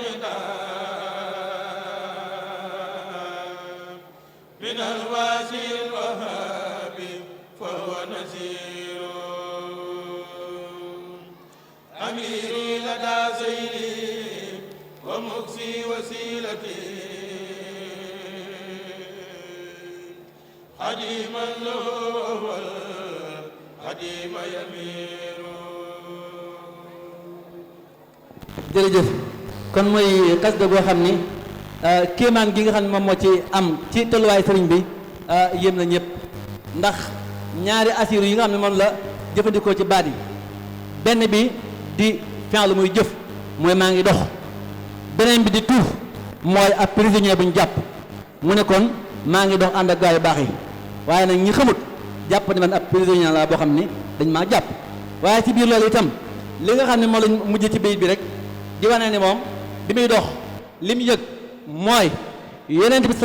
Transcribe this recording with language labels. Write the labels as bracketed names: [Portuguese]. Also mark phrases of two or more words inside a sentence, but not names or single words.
[Arabic] الغتاب من الواسع الوهاب فهو نسير أميري لدى سيري ومكسي وسيلتي خديما له خديم يمير [Wolof] jërëjëf kon mooy xasida goo xam ni kéemaan gi nga xam ne moom moo ci am ci tolluwaay sëriñ bi yéem na ñëpp ndax ñaari asiru yi nga xam ne moom la jëfandikoo ci baat yi benn bi di fi'lu muy jëf mooy maa ngi dox beneen bi di tuuf mooy ab prisonnier bu ñu jàpp mu ne kon maa ngi dox ànd ak gaa yu baax yi waaye nag ñi xamut jàpp ne man ab prisonnier la boo xam ni dañ maa jàpp waaye ci biir loolu itam li nga xam ne moo lañ mujj ci bayit bi rek di wane ne moom bi muy dox li mu yëg mooy yonent bi